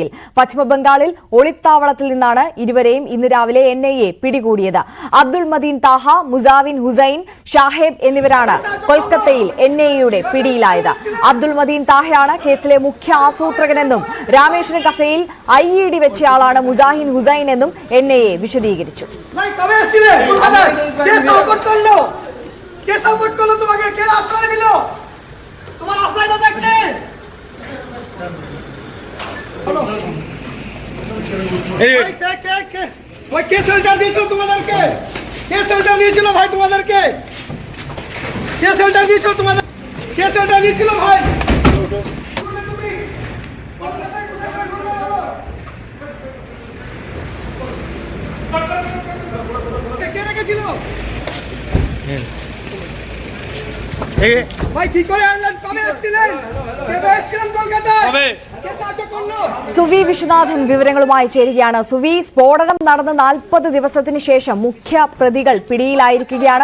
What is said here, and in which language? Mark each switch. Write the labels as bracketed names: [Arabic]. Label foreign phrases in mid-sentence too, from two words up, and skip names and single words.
[Malayalam] പശ്ചിമബംഗാളിൽ ഒളിത്താവളത്തിൽ നിന്നാണ് ഇരുവരെയും ഇന്ന് രാവിലെ NIA പിടികൂടിയത്. അബ്ദുൾ മദീൻ താഹ, മുസാവിൻ ഹുസൈൻ, ഷാഹേബ് എന്നിവരാണ് കൊൽക്കത്തയിൽ NIAയുടെ പിടിയിലായത്. അബ്ദുൾ മദീൻ താഹയാണ് കേസിലെ മുഖ്യ ആസൂത്രകനെന്നും രാമേശ്വരം കഫേയിൽ IED വെച്ചയാളാണ് മുസാഹിൻ ഹുസൈൻ എന്നും NIA വിശദീകരിച്ചു. [Bangla] কে সাপোর্ট করলো তোমাকে? কে আশ্রয় দিল? তোমার আশ্রয় দাতা কে? কে ওই কে শেল্টার দিয়েছিল তোমাদেরকে? কে শেল্টার দিয়েছিল ভাই তোমাদেরকে? কে শেল্টার দিয়েছিল তোমাদের? কে শেল্টার দিয়েছিল ভাই? কে রেখেছিল [Malayalam] സുവി വിശ്വനാഥൻ വിവരങ്ങളുമായി ചേരുകയാണ്. സുവി, സ്ഫോടനം നടന്ന 40 ദിവസത്തിന് ശേഷം മുഖ്യ പ്രതികൾ പിടിയിലായിരിക്കുകയാണ്.